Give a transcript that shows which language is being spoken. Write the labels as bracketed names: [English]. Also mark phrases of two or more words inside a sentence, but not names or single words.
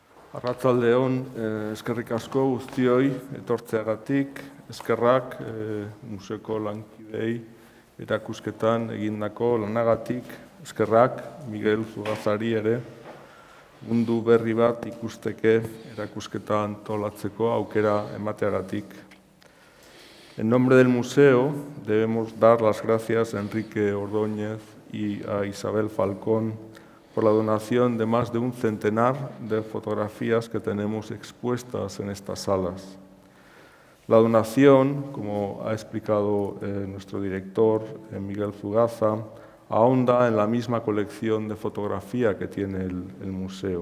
[Basque] Arratsaldeon, eskerrik asko guztioi etortzeagatik, eskerrak museoko lankidei erakusketan egindako lanagatik, eskerrak Miguel Zugazari ere mundu berri bat ikusteke erakusketa antolatzeko aukera emateagatik. [Spanish] En nombre del museo debemos dar las gracias a Enrique Ordóñez y a Isabel Falcón por la donación de más de un centenar de fotografías que tenemos expuestas en estas salas. La donación, como ha explicado nuestro director, Miguel Zugaza, ahonda en la misma colección de fotografía que tiene el museo.